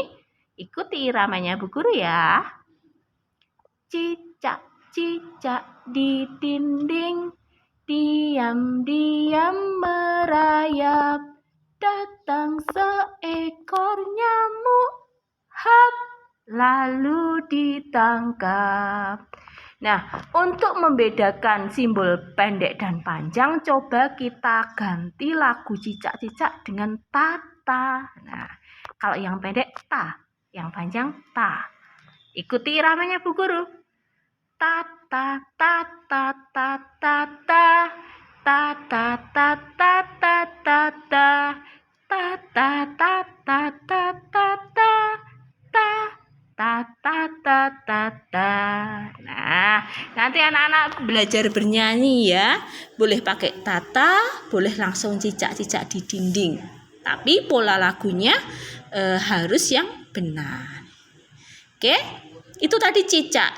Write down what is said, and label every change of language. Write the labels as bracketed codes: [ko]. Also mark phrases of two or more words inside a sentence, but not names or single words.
[id] Ikuti iramanya Bu Guru ya. Cicak-cicak di dinding, diam-diam merayap, datang seekor nyamuk, hap, lalu ditangkap. Nah, untuk membedakan simbol pendek dan panjang, coba kita ganti lagu cicak-cicak dengan tata. Nah, kalau yang pendek ta, yang panjang ta. Ikuti iramanya Bu Guru. Tata tata tata tata tata tata tata tata tata tata tata ta. Nah, nanti anak-anak belajar bernyanyi ya. Boleh pakai tata, boleh langsung cicak-cicak di dinding. Tapi pola lagunya harus yang benar. Oke? Itu tadi cicak.